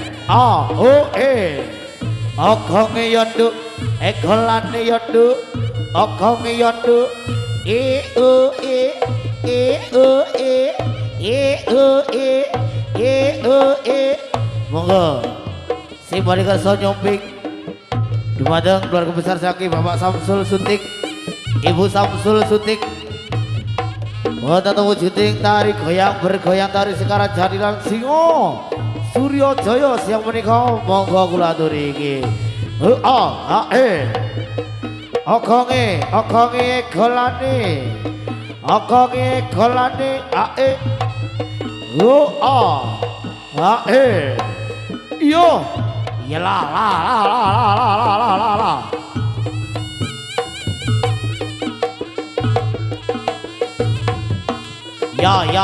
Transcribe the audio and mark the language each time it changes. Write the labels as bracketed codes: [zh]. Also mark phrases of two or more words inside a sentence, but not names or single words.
[jv] A O E ogonge yo nduk golane yo nduk ogonge yo nduk E O E O E O E O E monggo sing bali kersa nyomping dumateng keluarga besar saking Bapak Samsul Sutik Ibu Samsul Sutik wonten wujuding tari goyang bergoyang tari Sekar Jadilan Singo Suryo Jaya siang menika monggo kula aturi iki e ogonge golane ae e yo ya la ya